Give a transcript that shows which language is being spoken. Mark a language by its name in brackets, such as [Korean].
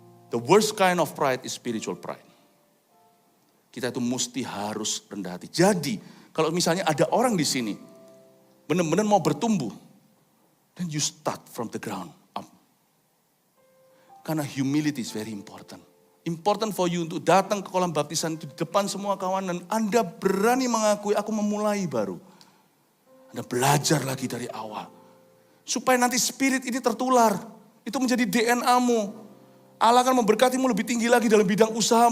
[English] The worst kind of pride is spiritual pride. [Indonesian] Kita itu mesti harus rendah hati. Jadi, kalau misalnya ada orang di sini, benar-benar mau bertumbuh, [English] then you start from the ground up. [Indonesian] Karena [English] humility is very important. Important for you [Indonesian] untuk datang ke kolam baptisan itu di depan semua kawan dan Anda berani mengakui aku memulai baru. Anda belajar lagi dari awal. Supaya nanti spirit ini tertular. Itu menjadi DNA-mu. Allah akan memberkatimu lebih tinggi lagi dalam bidang usaha.